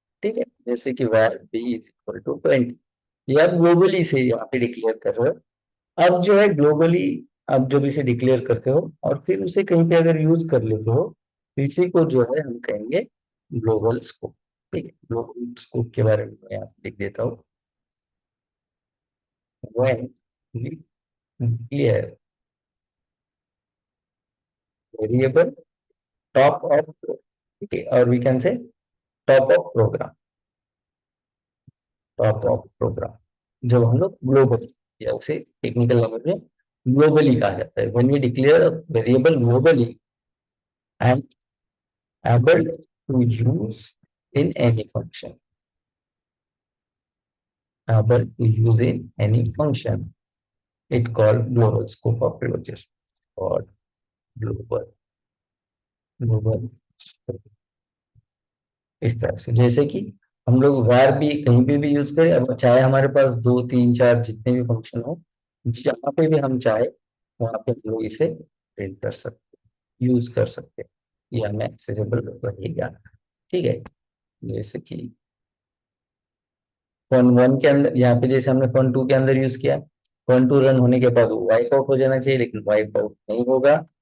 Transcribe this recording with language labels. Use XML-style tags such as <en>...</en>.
<hi>ठीक है, जैसे कि var b इक्वल टू 20, ये आप ग्लोबली से यहाँ पे डिक्लेयर कर रहे हो. अब जो है ग्लोबली आप जब इसे डिक्लेयर करते हो और फिर उसे कहीं पे अगर यूज कर लेते हो, तो इसी को जो है हम कहेंगे ग्लोबल स्कोप. ठीक है, ग्लोबल स्कोप के बारे में मैं यहाँ लिख देता हूँ.</hi> <en>when we declare variable top of, okay, or we can say top of program, top of program,</en> <hi>जब हम लोग ग्लोबल या उसे टेक्निकल लैंग्वेज में ग्लोबली कहा जाता है।</hi> <en>when we declare variable globally and able to use in any function, able to use in any function, it called global scope of closure or global global</en> <hi>इस तरह से। जैसे कि हम लोग var भी कहीं पे भी यूज करें, अब चाहे हमारे पास 2 3 4 जितने भी फंक्शन हो, जहाँ पे भी हम चाहे वहां पे हम लोग इसे प्रिंट कर सकते, यूज कर सकते, ये हमें एक्सेसिबल रहेगा। ठीक है, जैसे कि फन वन के अंदर, यहाँ पे जैसे हमने फन टू के अंदर यूज किया, फन टू रन होने के बाद वाइप आउट हो जाना चाहिए, लेकिन वाइप आउट नहीं होगा।</hi>